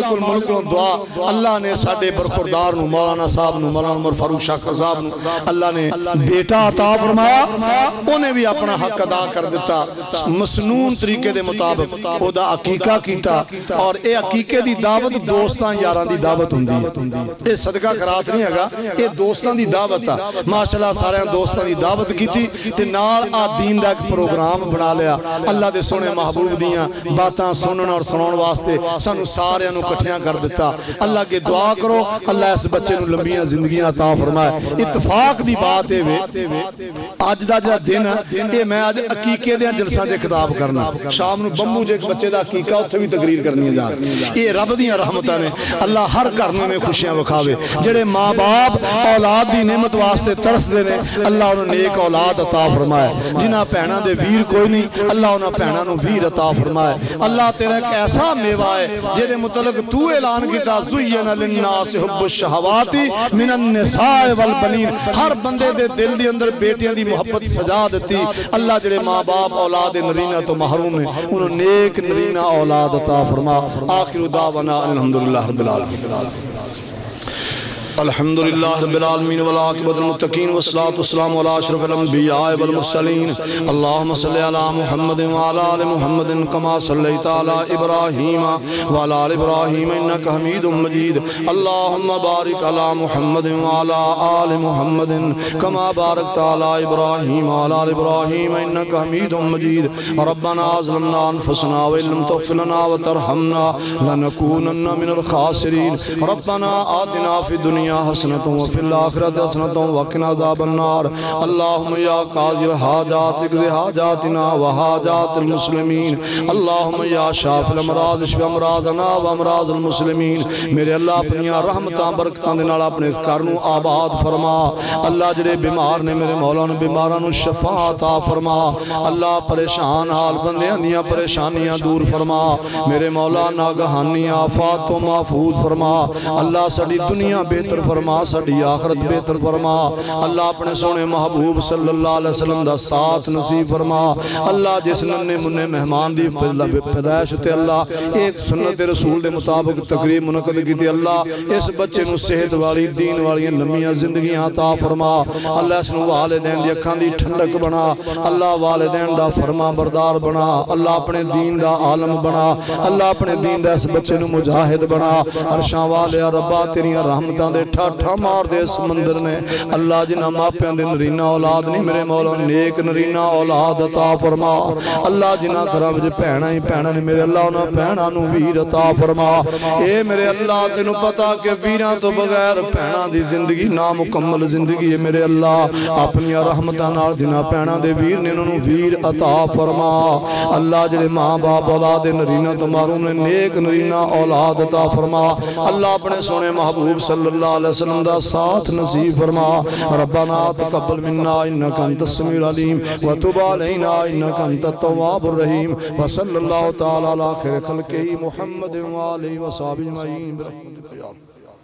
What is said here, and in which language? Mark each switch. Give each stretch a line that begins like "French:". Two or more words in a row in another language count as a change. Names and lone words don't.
Punjabi: الملک کو دعا اللہ نے ساڈے برخوردار نو مولانا صاحب نو مولانا عمر فاروق شاکر صاحب نو اللہ نے بیٹا عطا فرمایا انہیں بھی اپنا حق ادا کر دیتا مسنون طریقے دے مطابق او دا عقیقہ کیتا اور اے عقیقے دی دعوت دوستاں یاران دی دعوت ہوندی اے صدقہ خیرات نہیں ہے اے دوستاں دی دعوت ہے ماشاءاللہ سارے دوستاں دی دعوت کیتی تے نال آ دین دا ایک پروگرام بنا لیا اللہ دے سونے محبوب دیاں باتاں سنن اور سنون واسطے سانو سارے نو کٹھیاں کر دیتا اللہ کے دعا کرو اللہ اس بچے نو لمبیاں زندگیاں عطا فرمائے اتفاق دی بات ہے آج دا جا دن ہے میں آج عقیقے دیاں جلساں دے خطاب کرنا شام نو بمبو جے ایک بچے دا عقیقہ اتھے بھی تقریر کرنی جا یہ رب دیاں رحمتاں نے اللہ ہر کرنے میں خوشیاں وکھاوے جڑے ماں باپ اولاد دی نعمت واسطے ترس دے نے اللہ انہوں نیک اولاد عطا فرمائے جنہاں پہنا دے ویر کوئی نہیں اللہ انہاں پہنا نو ویر عطا فرمائے اللہ تیرا ایک ایسا میوہ ہے جدے متعلق تو اعلان کیتا
Arabic: زُیّنَ لِلنَّاسِ حُبُّ الشَّهَوَاتِ مِنَ النِّسَاءِ وَالْبَنِينَ
Punjabi: ہر بندے دے دل دی اندر بیٹیاں دی محبت سجا دیتی اللہ جڑے ماں باپ اولاد نرینہ تو محروم ہیں انہوں نیک نرینہ اولاد عطا فرما
Arabic: آخر دعوانا الحمدللہ رب العالمین الحمدللہ رب العالمین والعاقبۃ للمتقین والصلاة والسلام علی اشرف الانبیاء والمرسلین اللہم صلی علی محمد وعلی آل محمد کما صلیت علی ابراہیم وعلی آل ابراہیم انک حمید مجید اللہم بارک علی محمد وعلی آل محمد کما بارکت علی ابراہیم وعلی آل ابراہیم انک حمید مجید ربنا ظلمنا انفسنا وان لم تغفر لنا وترحمنا لنکونن من الخاسرین ربنا آتنا فی الدنیا حسنة وفي الآخرة حسنة وقنا عذاب النار اللهم يا قاضي الحاجات اقض حاجاتنا وحاجات المسلمين اللهم يا شافي الامراض اشف امراضنا وامراض المسلمين
Punjabi: میرے اللہ اپنی رحمتاں برکتاں دے نال اپنے گھر نو آباد فرما اللہ جڑے بیمار نے میرے مولا نو بیماراں نو شفا عطا فرما اللہ پریشان حال بندیاں دیاں پریشانیاں دور فرما میرے مولا ناگہانی آفات تو محفوظ فرما اللہ ساری دنیا بہتر فرما ساڈی آخرت بہتر فرما اللہ اپنے سونے محبوب
Arabic: صلی اللہ علیہ وسلم
Punjabi: دا ساتھ نصیب فرما اللہ جس ننے مننے مہمان دی پیدائش تے اللہ ایک سنت رسول دے مطابق تقریب منعقد کی تے اللہ اس بچے نو صحت والی دین والی لمبیاں زندگیاں عطا فرما اللہ اس نو والدین دی اکھاں دی ٹھنڈک بنا اللہ والدین دا فرما بردار بنا اللہ اپنے دین دا عالم بنا اللہ اپنے دین دا اس بچے نو مجاہد بنا عرشاں والے ربا تیریاں رحمتاں دے ٹھاٹھا مار دے سمندر نے اللہ جنہ ماپیاں دے نرینہ اولاد نہیں میرے مولا نیک نرینہ اولاد عطا فرما اللہ جنہ گھراں وچ بہناں ہی بہناں نے میرے اللہ انہاں بہناں نو ویر عطا فرما اے میرے اللہ تینوں پتہ کہ ویراں تو بغیر بہناں دی زندگی نامکمل زندگی ہے میرے اللہ اپنی رحمتاں نال جنہ بہناں دے ویر نے انہاں نو ویر عطا فرما اللہ جڑے ماں باپ اولاد نرینہ تو محروم نے نیک نرینہ اولاد عطا فرما اللہ اپنے سونے محبوب
Arabic: صلی اللہ علیہ وسلم
Punjabi: دا ساتھ نصیب فرما
Arabic: ربنا تقبل منا انکا انت السمیع العلیم وتب علینا انکا انت التواب الرحیم وصلی اللہ تعالی علی خیر خلقہ محمد وآلہ وصحبہ اجمعین برحمتک یا اللہ